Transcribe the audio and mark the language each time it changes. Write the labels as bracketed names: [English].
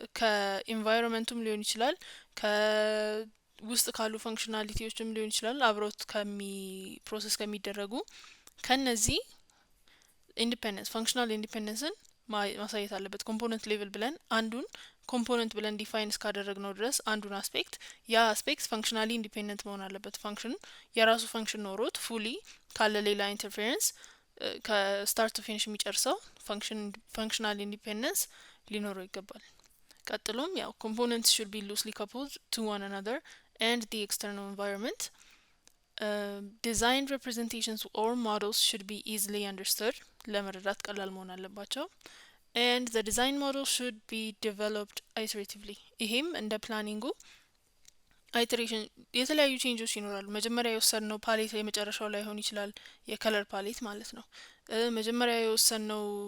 [Amharic] ከኢንቫይሮንመንቱም ሊሆን ይችላል፣ ከውስጥ ካሉ ፈንክሽናሊቲዎችም ሊሆን ይችላል፣ አብሮት ፕሮሰስ ከሚደረጉ ከነዚህ ኢንዲፔንደንስ ፋንክሽናል ኢንዲፔንደንስን ማሳየት አለበት። ኮምፖነንት ሌቭል ብለን አንዱን ኮምፖነንት ብለን ዲፋይን እስካደረግነው ድረስ አንዱን አስፔክት ያ አስፔክት ፋንክሽናሊ ኢንዲፔንደንት መሆን አለበት። ፋንክሽን የራሱ ፋንክሽን ኖሮት ፉሊ ካለ ሌላ ኢንተርፌረንስ ከስታርት ቱ ፊኒሽ የሚጨርሰው ፋንክሽናል ኢንዲፔንደንስ ሊኖረው ይገባል። ቀጥሎም ያው [English] ኮምፖነንትስ should be loosely coupled to one another and the external environment. Design representations or models should be easily understood. [Amharic] ለመረዳት ቀላል መሆን አለባቸው። [English] and the design model should be developed iteratively። [Amharic] ይሄም እንደ ፕላኒንጉ አይተሬሽን የተለያዩ ቼንጆች ይኖራሉ። መጀመሪያ የወሰንነው ፓሌት የመጨረሻው ላይ ሆን ይችላል፣ የከለር ፓሌት ማለት ነው። መጀመሪያ የወሰንነው